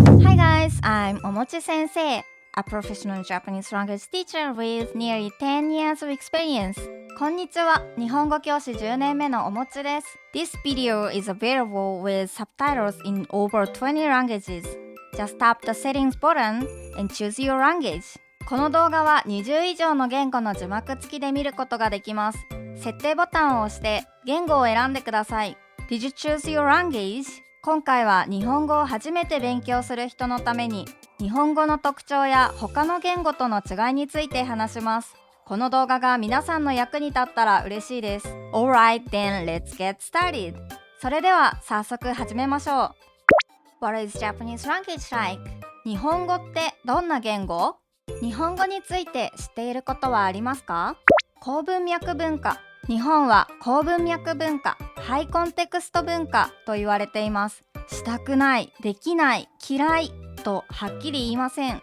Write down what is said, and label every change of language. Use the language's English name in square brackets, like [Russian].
[English] Hi guys, I'm Omochi Sensei, a professional Japanese language teacher with nearly 10 years of experience. [Japanese] こんにちは、日本語教師10年目のおもちです。 [English] This video is available with subtitles in over 20 languages. Just tap the settings button and choose your language. [Japanese] この動画は20以上の言語の字幕付きで見ることができます。設定ボタンを押して言語を選んでください。 [English] Did you choose your language? [Japanese] 今回は日本語を初めて勉強する人のために日本語の特徴や他の言語との違いについて話します。この動画が皆さんの役に立ったら嬉しいです。 [English] Alright, then let's get started. [Japanese] それでは早速始めましょう。 [English] What is Japanese language like? [Japanese] 日本語ってどんな言語？日本語について知っていることはありますか？高文脈文化。日本は高文脈文化、ハイコンテクスト文化と言われています。したくない、できない、嫌いとはっきり言いません。